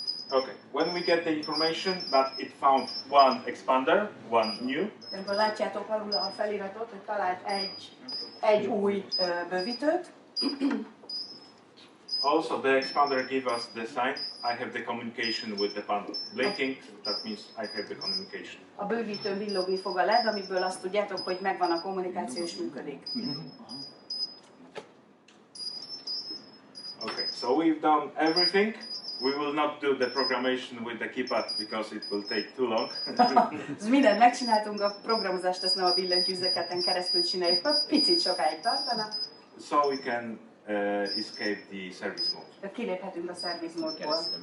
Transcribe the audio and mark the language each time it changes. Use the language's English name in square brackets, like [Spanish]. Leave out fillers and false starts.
[English] Okay, when we get the information that it found one expander, one new, [Hungarian] Ebből látjátok alul a feliratot, hogy talált egy új bővítőt. [English] also the expander give us the sign, I have the communication with the panel. Blinking, that means I have the communication. [Hungarian] A bővítőn villogni fog a LED, amiből azt tudjátok, hogy megvan a kommunikáció és működik. [English] Okay, so we've done everything. We will not do the programmation with the keypad because it will take too long. [Hungarian] Mindent megcsináltunk, a programozást ezt nem a billentyűzeteken keresztül csináljuk, picit sokáig tartana. [English] So we can escape the service mode. [Hungarian] Tehát kiléphetünk a service módból.